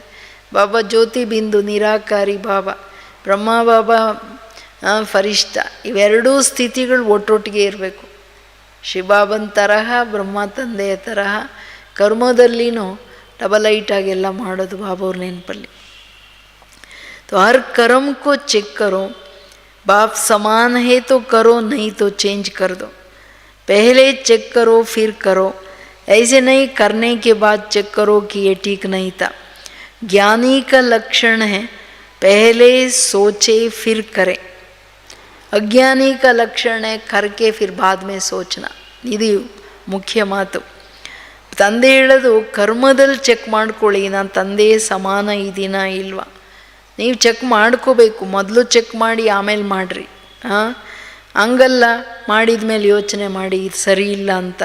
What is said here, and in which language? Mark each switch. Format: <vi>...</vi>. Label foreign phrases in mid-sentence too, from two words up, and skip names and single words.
<kn>ಬಾಬಾ ಜ್ಯೋತಿ ಬಿಂದು ನಿರಾಕಾರಿ ಬಾಬಾ, ಬ್ರಹ್ಮ ಬಾಬಾ ಫರಿಷ್ಠ, ಇವೆರಡೂ ಸ್ಥಿತಿಗಳು ಒಟ್ಟೊಟ್ಟಿಗೆ ಇರಬೇಕು. ಶಿವಬಾಬನ ತರಹ, ಬ್ರಹ್ಮ ತಂದೆಯ ತರಹ ಕರ್ಮದಲ್ಲಿನೂ ಡಬಲ್ ಐಟಾಗೆಲ್ಲ ಮಾಡೋದು ಬಾಬಾ ಅವ್ರ ನೆನಪಲ್ಲಿ.</kn> <hi>तो हर कर्म को चेक करो, बाप समान है तो करो, नहीं तो चेंज कर दो. पहले चेक करो फिर करो, ऐसे नहीं करने के बाद चेक करो कि ये ठीक नहीं था. ज्ञानी का लक्षण है पहले सोचे फिर करे. अज्ञानी का लक्षण है करके फिर बाद में सोचना.</hi> <kn>ಇದು ಮುಖ್ಯ ಮಾತು. ತಂದೆ ಹೇಳೋದು ಕರ್ಮದಲ್ಲಿ ಚೆಕ್ ಮಾಡ್ಕೊಳ್ಳಿ, ನಾನು ತಂದೆಯೇ ಸಮಾನ ಇದೀನಾ ಇಲ್ವಾ. ನೀವು ಚೆಕ್ ಮಾಡ್ಕೋಬೇಕು, ಮೊದಲು ಚೆಕ್ ಮಾಡಿ ಆಮೇಲೆ ಮಾಡಿರಿ. ಹಂಗಲ್ಲ ಮಾಡಿದ ಮೇಲೆ ಯೋಚನೆ ಮಾಡಿ ಇದು ಸರಿ ಇಲ್ಲ ಅಂತ.</kn>